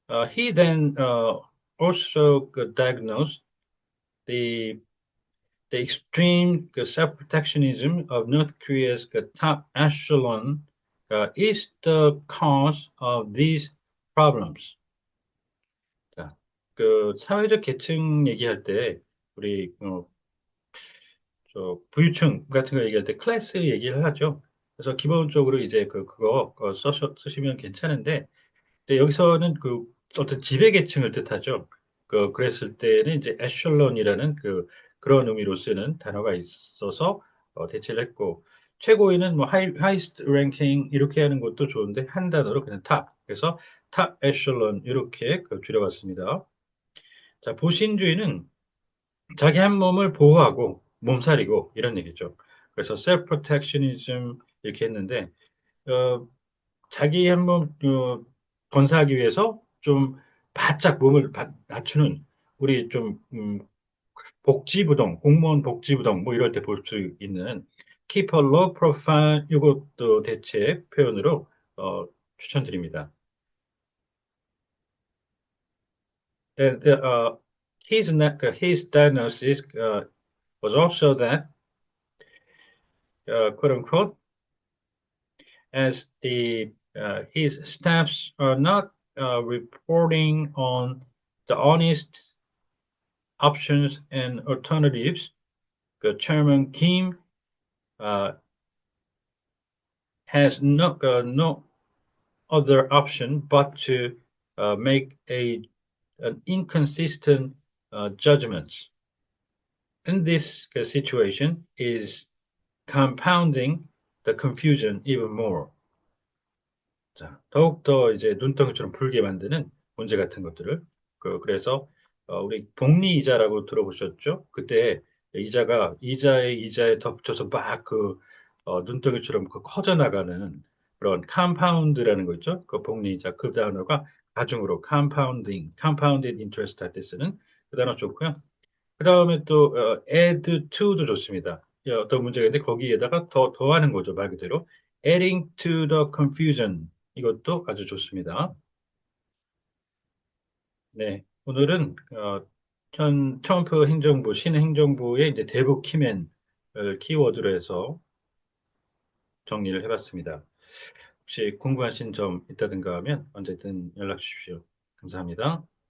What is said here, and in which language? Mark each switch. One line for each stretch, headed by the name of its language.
English: He then also diagnosed the the extreme self-protectionism of North Korea's top echelon is the cause of these problems.
Korean: 자, 사회적 계층 얘기할 때 우리 저 부유층 같은 거 얘기할 때 클래스 얘기를 하죠. 그래서 기본적으로 이제 그거 쓰시면 괜찮은데, 근데 여기서는 어떤 지배계층을 뜻하죠. 그랬을 때는 이제 에셜론이라는 그런 의미로 쓰는 단어가 있어서 대체를 했고, 최고위는 뭐 하이스트 랭킹 이렇게 하는 것도 좋은데 한 단어로 그냥 탑. 그래서 탑 에셜론 이렇게 줄여봤습니다. 자, 보신주의는 자기 한 몸을 보호하고 몸살이고 이런 얘기죠. 그래서 self protectionism 이렇게 했는데 어, 자기 한몸 건사하기 위해서 좀 바짝 몸을 낮추는 우리 좀 복지부동, 공무원 복지부동 뭐 이럴 때 볼 수 있는 keep a low profile 이것도 대체 표현으로 어, 추천드립니다.
English: And, his diagnosis was also that quote unquote as the his staffs are not reporting on the honest options and alternatives. Chairman Kim uh, has no other option but to make an inconsistent judgments. And this situation is compounding the confusion even more.
Korean: 자, 더욱더 이제 눈덩이처럼 불게 만드는 문제 같은 것들을. 그래서, 우리 복리 이자라고 들어보셨죠? 그때 이자에 덧붙여서 막 눈덩이처럼 커져나가는 그런 컴파운드라는 거 있죠? 복리 이자. 그 단어가 가중으로 compounded interest 할 때 쓰는 그 단어 좋고요. 그 다음에 또, add to도 좋습니다. 어떤 문제가 있는데 거기에다가 더하는 거죠, 말 그대로.
English: adding to the confusion.
Korean: 이것도 아주 좋습니다. 네, 오늘은 현 트럼프 행정부, 신행정부의 이제 대북 키맨을 키워드로 해서 정리를 해봤습니다. 혹시 궁금하신 점 있다든가 하면 언제든 연락 주십시오. 감사합니다.